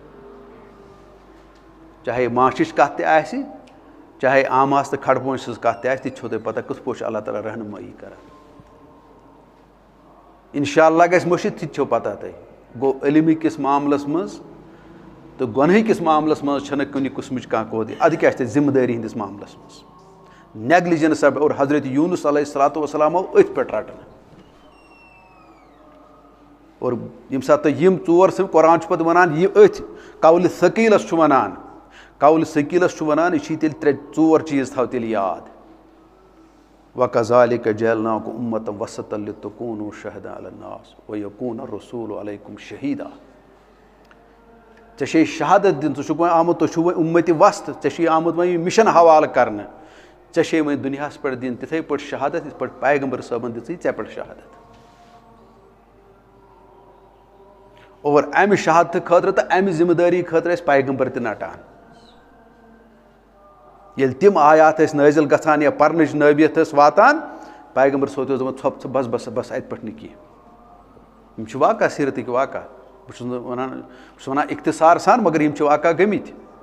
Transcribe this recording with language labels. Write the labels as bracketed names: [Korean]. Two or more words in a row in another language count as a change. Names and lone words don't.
[Kashmiri] چاہے ماشِچ کتھ تہِ آسہِ چاہے عاماس تہٕ کھڑ پونچ سٕنٛز کتھ تہِ آسہِ تہِ چھو تۄہہِ پتہ کِتھ پٲٹھۍ چھُ اللہ تعالیٰ رہنمٲیی کران [Arabic] انشاء اللہ [Kashmiri] گژھِ مٔشِتھ تہِ چھو پتہ تۄہہِ گوٚو علمہٕ کِس معاملس منٛز تہٕ گۄنہٕ کِس معاملس منٛز چھنہٕ کُنہِ قٕسمٕچ کانٛہہ کوتاہی ادٕ کیاہ چھِ تَتہِ ذمہٕ دٲری ہِنٛدِس معاملس منٛز نیگلِجنس اور حضرت یوٗنس [Arabic] علیہ الصلوۃ والسلام [Kashmiri] آو أتھۍ پٮ۪ٹھ رٹنہٕ اور ییٚمہِ ساتہٕ تۄہہِ یِم ژور قرآن چھُ پتہٕ ونان یہِ أتھۍ قولہِ ثقیٖلس چھُ ونان قولہِ ثقیٖلس چھُ ونان یہِ چھی تیٚلہِ ژور چیٖز تھاو تیٚلہِ یاد [Arabic] وَكَذَلِكَ جَعَلْنَاكُمْ أُمَّةً وَسَطًا لِتَكُونُوا شُهَدَاءَ عَلَى النَّاسِ وَيَكُونَ الرَّسُولُ عَلَيْكُمْ شَهِيدًا [Kashmiri] ژےٚ چھے شہادت دِنۍ ژٕ چھُکھ وۄنۍ آمُت تُہۍ چھُو وۄنۍ اُمتہِ وسط ژےٚ چھُے آمُت وۄنۍ یہِ مِشن حوالہٕ کرنہٕ ژےٚ چھے وۄنۍ دُنیاہس پٮ۪ٹھ دِنۍ تِتھٕے پٲٹھۍ شہادت یِتھ پٲٹھۍ پیغمبر صٲبن دِژٕے ژےٚ پٮ۪ٹھ شہادت اور امہِ شہادتہٕ خٲطرٕ تہٕ امہِ ذمہٕ دٲری خٲطرٕ ٲسۍ پیغمبر تہِ نٹان ییٚلہِ تِم آیات ٲسۍ نٲزِل گژھان یا پرنٕچ نٲبیت ٲس واتان پیغمبر صٲب اوس دپان ژھۄپ ژٕ بس بس بس اتہِ پٮ۪ٹھ نہٕ کینٛہہ یِم چھِ واقع سیٖرتٕکۍ واقع بہٕ چھُس نہٕ ونان بہٕ چھُس ونان اختصار سان مگر یِم چھِ واقع گٔمٕتۍ